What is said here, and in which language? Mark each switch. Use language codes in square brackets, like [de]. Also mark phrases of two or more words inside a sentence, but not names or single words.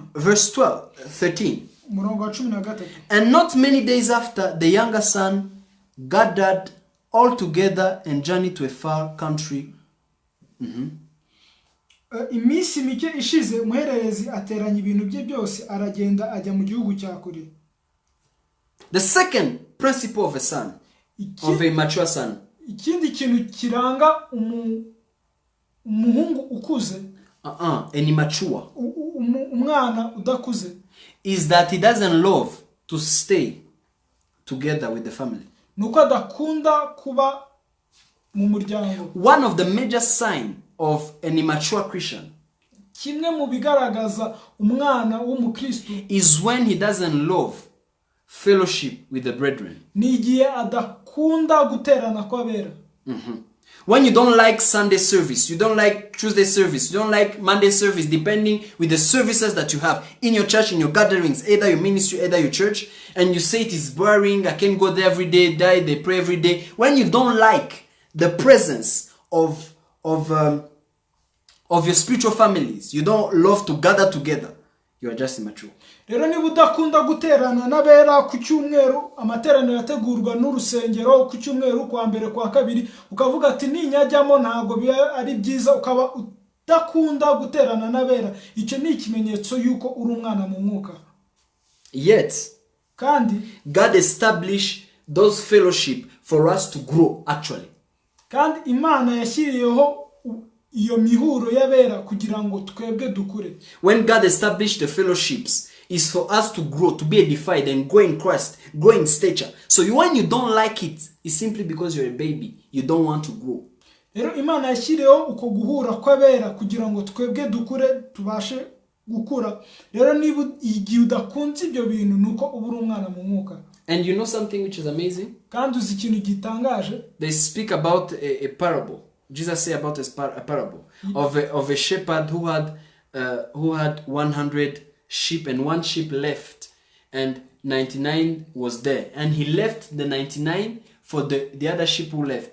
[en] Verse 13. [rw] Umurongo wa 13. [en] And not many days after, the younger son gathered all together and journeyed to a far country. [rw] Iminsi mike ishize umuhererezi ateranya ibintu bye byose aragenda ajya mu gihugu cya kure. [en] The second principle of a son, of a mature son, [rw] ikindi kintu kiranga umuhungu ukuze, [en] an immature, [rw] umwana udakuze, [en] is that he doesn't love to stay together with the family. [rw] Nuko adakunda kuba mu muryango. [en] One of the major signs of an immature Christian [rw] kimwe mu bigaragaza umwana w'umukristo [en] is when he doesn't love fellowship with the brethren. [rw] ni igihe adakunda guterana kw'abera. [en] When you don't like Sunday service, you don't like Tuesday service, you don't like Monday service, depending with the services that you have in your church, in your gatherings, either your ministry, either your church, and you say it is boring, I can't go there every day, they pray every day. When you don't like the presence of your spiritual families, you don't love to gather together, you are just immature. [rw] Rero niba udakunda guterana n'abera ku cyumweru, amateraniro yategurwa n'urusengero ku cyumweru kwa mbere kwa kabiri, ukavuga ati ninyajyamo ntago biba ari byiza, ukaba udakunda guterana n'abera, icyo ni ikimenyetso yuko uri umwana mu mwuka. [en] Yet [rw] kandi [en] God established those fellowship for us to grow actually. [rw] Kandi Imana yashyiriyeho iyo mihuro y'abera kugira ngo twebwe dukure. [en] When God established the fellowships, is for us to grow, to be edified and grow in Christ, grow in stature. So when you don't like it, it's simply because you're a baby. You don't want to grow. [rw] Rero Imana yashyiriyeho uko guhura kw'abera kugira ngo twebwe dukure, tubashe gukura. Rero niba igihe udakunze ibyo bintu nuko uba uri umwana mu mwuka. [en] And you know something which is amazing? [rw] Kandi uzi ikintu gitangaje? [en] They speak about a parable. Jesus say about a parable of a shepherd who had 100 sheep and one sheep left and 99 was there, and he left the 99 for the other sheep who left.